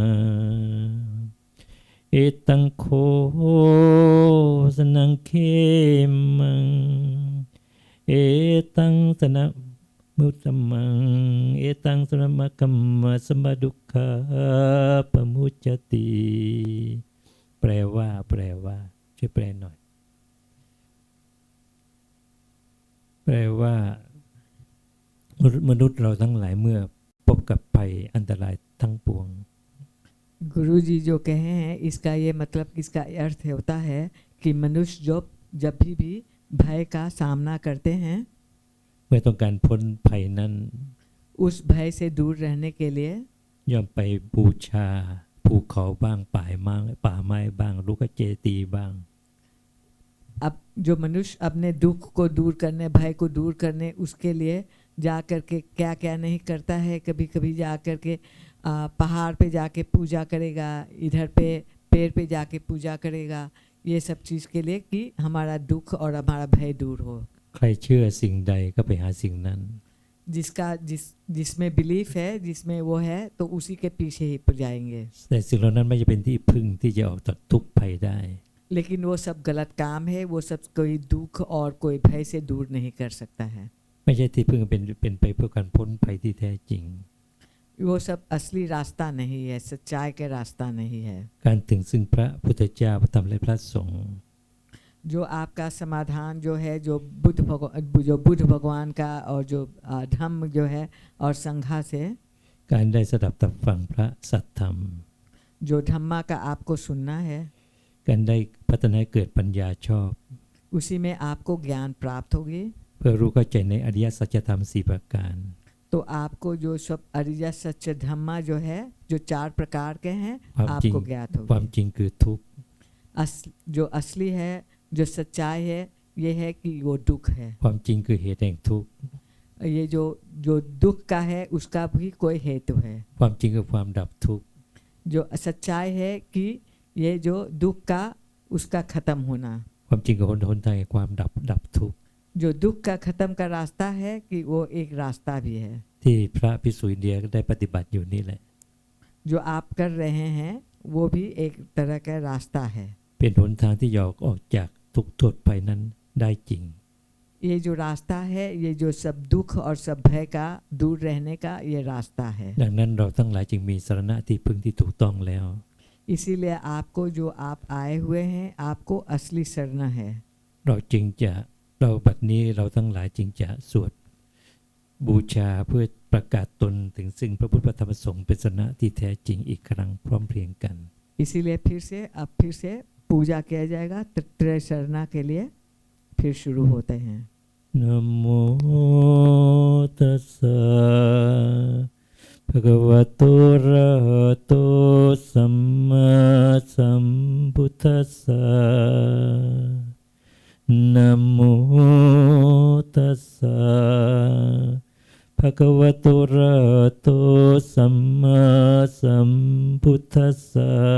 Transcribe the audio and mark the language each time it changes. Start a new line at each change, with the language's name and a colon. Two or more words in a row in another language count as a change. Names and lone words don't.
Pali: เอตังโคสนังเขมังเอตังสนะมุตตมังเอตังสนะมะคัมมะสมะดุขะปะมุจจติ
Thai: แปลว่าช่วยแปลหน่อยแปลว่ามนุษย์เราทั้งหลายเมื่อพบกับภัยอันตรายทั้งปวง
Hindi: गुरु जी जो कहे हैं इसका ये मतलब इसका अर्थ होता है कि मनुष्य जब भी भय का सामना करते हैं
Thai: เมื่อต้องการพ้นภัยนั้น
Hindi: उस भय से दूर रहने के लिए
Thai: ย่อมไปบูชาภูเขาบ้างป่าไม้บ้างลูกเจตีย์บ้าง
Hindi: अब जो मनुष्य अपने दुख को दूर करने, भय को दूर करने, उसके लिए जा कर के क्या क्या नहीं करता है। कभी कभी जा कर के पहाड़ पे जाके पूजा करेगा, इधर पे पेड़ पे जाके पूजा करेगा, ये सब चीज़ के लिए कि हमारा दुख और हमारा भय दूर हो।
Thai: ใครเชื่อสิ่งใดก็ไปหาสิ่งนั้น
Hindi: जिसमें बिलीफ है, जिसमें वो है, तो उसी के पीछे ही जाएंगे।
Thai: แต่สิ่งเหล่านั้นไม่จะเป็นที่พึ่งที่จะออกจากทุกข์ภัยได้
Hindi: लेकिन वो सब गलत काम है, वो सब कोई दुख और कोई भय से दूर नहीं कर सकता है।
Thai: ไม่ใช่ที่พึ่งเป็นไปเพื่อการพ้นภัยที่แท้จริง
Hindi: वो सब असली रास्ता नहीं है, सच्चाई का रास्ता नहीं है।
Thai: การถึงซึ่งพระพุทธเจ้าพระธรรมและพระสงฆ์
Hindi: जो आपका समाधान जो है, जो बुद्ध भगवान का और जो धम्म जो है और संघा से
Thai: การได้สดับตับฟังพระสัทธรรม
Hindi: जो धम्मा का आपको सुनना है,
Thai: การได้พัฒนาให้เกิดปัญญาชอบ
Hindi: उसी में आपको ज्ञान प्राप्त होगी।
Thai: เพื่อรู้เข้าใจในอริยสัจธรรม4ประการ
Hindi: तो आपको जो सब अरिय सच्च धम्मा जो है, जो 4 प्रकार के हैं,
Thai: ความจริง
Hindi: आपको ज्ञात
Thai: ความ
Hindi: होगी।
Thai: จริงคือทุกข์
Hindi: जो असली है, जो सच्चाई है, ये है कि वो दुख है।
Thai: ความจริงคือเหตุแห่งทุกข์
Hindi: ये जो दुख का है, उसका भी कोई हेतु है।
Thai: ความจริงคือความดับทุกข์
Hindi: जो सच्चाई है कि ये जो दुख का, उसका खत्म होना।
Thai: ความจริงคือหนทางแห่งความดับทุกข์
Hindi: जो दुख का खत्म का रास्ता है कि वो एक रास्ता भी है।
Thai: ที่พระภิกษุอินเดียได้ปฏิบัติอยู่นี่แหละ
Hindi: जो आप कर रहे हैं वो भी एक तरह का रास्ता है।
Thai: เป็นหนทางที่จะออกจากทุกข์โทษภัยนั้นได้จริง
Hindi: ये जो रास्ता है, ये जो सब दुख और सब भय का दूर रहने का ये रास्ता है।
Thai: ดังนั้นเราทั้งหลายจึงมีสรณะที่พึ่งที่ถูกต้องแล้ว
Hindi: इसीलिए आपको जो आप आए हुए हैं, आपको असली शरण है।
Thai: เราบัดนี้เราทั้งหลายจึงจะสวดบูชาเพื่อประกาศตนถึงซึ่งพระพุทธธรรมสงฆ์เป็นสรณะที่แท้จริงอีกครั้งพร้อมเพรียงกัน
Hindi: इसीलिए फिर से पूजा किया जाएगा। त्रय शरणा के लिए फिर शुरू होते हैं।
Pali: นะโมตัสสะภะคะวะโตอะระหะโตสัมมาสัมพุทธัสสะนะโมตัสสะภะคะวะโตอะระหะโตสัมมาสัมพุทธัสสะ